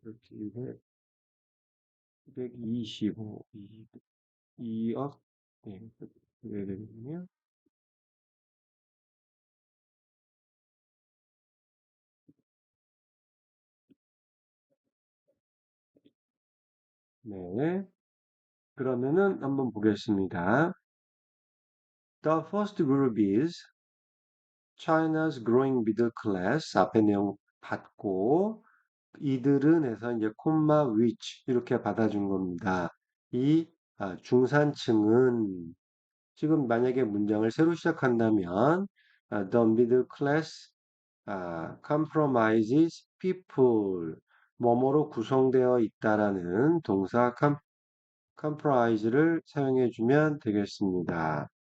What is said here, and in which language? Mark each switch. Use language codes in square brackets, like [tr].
[ko] 이렇게 225 2억 네, 그래야 되거든요. 네. 그러면은 한번 보겠습니다. [en] The first group is China's growing middle class. [ko] 앞에 내용 받고 이들은 해서 이제 콤마 which 이렇게 받아준 겁니다. 이 중산층은 지금 만약에 문장을 새로 시작한다면 [en] the middle class compromises people [ko] 뭐뭐로 구성되어 있다라는 동사 comprise를 사용해 주면 되겠습니다.